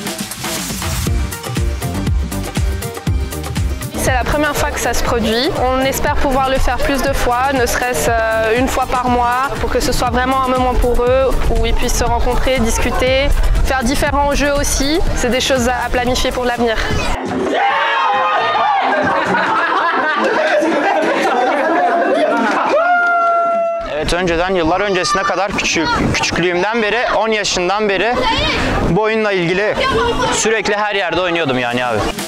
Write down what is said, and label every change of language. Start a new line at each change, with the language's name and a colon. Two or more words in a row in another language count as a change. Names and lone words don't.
French: C'est la première fois que ça se produit. On espère pouvoir le faire plus de fois, ne serait-ce une fois par mois, pour que ce soit vraiment un moment pour eux, où ils puissent se rencontrer, discuter, faire différents jeux aussi. C'est des choses à planifier pour l'avenir.
Turkish: Evet, önceden yıllar öncesine kadar küçüklüğümden beri 10 yaşından beri bu oyunla ilgili sürekli her yerde oynuyordum yani abi.